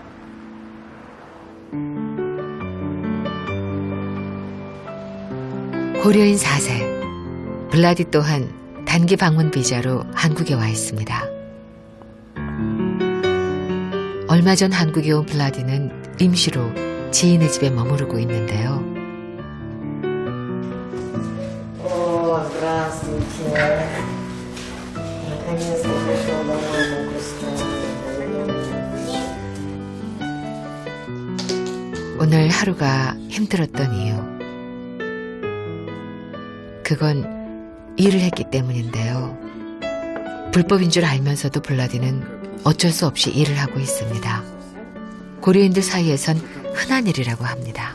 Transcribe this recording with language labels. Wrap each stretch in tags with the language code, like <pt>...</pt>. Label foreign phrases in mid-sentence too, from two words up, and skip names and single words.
<ko>고려인 4세, 블라디 또한 단기 방문 비자로 한국에 와 있습니다. 얼마 전 한국에 온 블라디는 임시로 지인의 집에 머무르고 있는데요.</ko> <ru>Здравствуйте. Наконец-то пришел домой мой Густав.</ru> <ko>오늘 하루가 힘들었던 이유. 그건 일을 했기 때문인데요. 불법인 줄 알면서도 블라디는 어쩔 수 없이 일을 하고 있습니다. 고려인들 사이에선 흔한 일이라고 합니다.</ko>